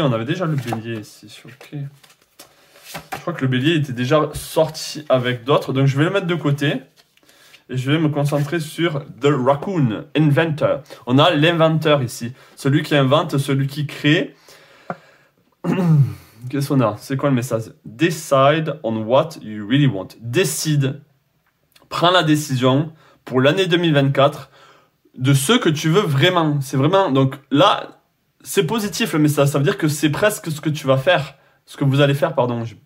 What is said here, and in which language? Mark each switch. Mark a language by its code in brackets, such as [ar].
[fr] On avait déjà le bélier ici. Ok. Je crois que le bélier était déjà sorti avec d'autres, donc je vais le mettre de côté. Et je vais me concentrer sur The Raccoon, Inventor. On a l'inventeur ici. Celui qui invente, celui qui crée. Qu'est-ce qu'on a? C'est quoi le message? [en] Decide on what you really want. [fr] Décide. Prends la décision pour l'année 2024 de ce que tu veux vraiment. C'est vraiment... Donc là, c'est positif le message. Ça veut dire que c'est presque ce que tu vas faire. Ce que vous allez faire, pardon.